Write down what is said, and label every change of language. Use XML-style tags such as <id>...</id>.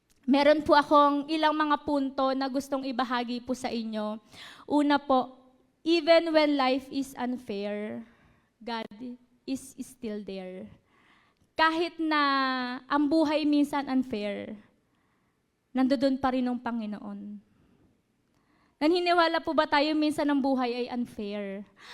<tl>Meron po akong ilang mga punto na gustong ibahagi po sa inyo. Una po,</tl> <en>even when life is unfair, God is still there.</en> <tl>Kahit na ang buhay minsan unfair, nandoon pa rin ang Panginoon. Naniniwala po ba tayo minsan ang buhay ay unfair?</tl>